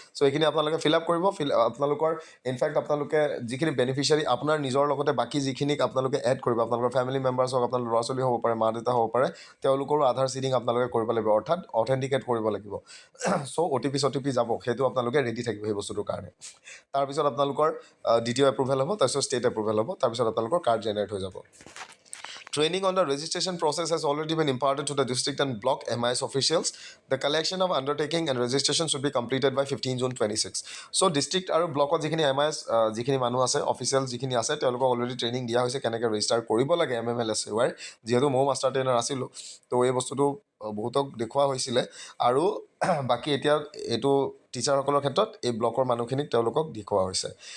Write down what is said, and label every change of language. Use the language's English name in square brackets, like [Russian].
[Assamese] চ' এইখিনি আপোনালোকে fill up কৰিব। আপোনালোকৰ ইনফেক্ট আপোনালোকে যিখিনি বেনিফিচিয়াৰী আপোনাৰ নিজৰ লগতে বাকী যিখিনিক আপোনালোকে এড কৰিব, আপোনালোকৰ ফেমিলি মেম্বাৰ্ছ হওক, আপোনালোকৰ ল'ৰা ছোৱালী হ'ব পাৰে, মা দেউতা হ'ব পাৰে, তেওঁলোকৰো আধাৰ চিডিং আপোনালোকে কৰিব লাগিব, অৰ্থাৎ অথেণ্টিকেট কৰিব লাগিব। চ' OTP যাব, সেইটো আপোনালোকে ৰেডি থাকিব সেই বস্তুটোৰ কাৰণে। তাৰপিছত আপোনালোকৰ দ্বিতীয় এপ্ৰুভেল হ'ব, তাৰপিছত ষ্টেট এপ্ৰুভেল হ'ব, তাৰপিছত আপোনালোকৰ কাৰ্ড জেনেৰেট হৈ যাব। [English] Training on the registration process has already been imparted to the district and block MIS officials. The collection of undertaking and registration should be completed by 15 June 26. [Assamese] So district আৰু ব্লকত যিখিনি MIS যিখিনি মানুহ আছে, official যিখিনি আছে, তেওঁলোকক already training দিয়া হৈছে কেনেকৈ ৰেজিষ্টাৰ কৰিব লাগে MMLSY। যিহেতু ময়ো মাষ্টাৰ ট্ৰেইনাৰ আছিলোঁ, তো এই বস্তুটো বহুতক দেখুওৱা হৈছিলে। আৰু বাকী এতিয়া এইটো টিচাৰসকলৰ ক্ষেত্ৰত এই ব্লকৰ মানুহখিনিক তেওঁলোকক দেখুওৱা হৈছে।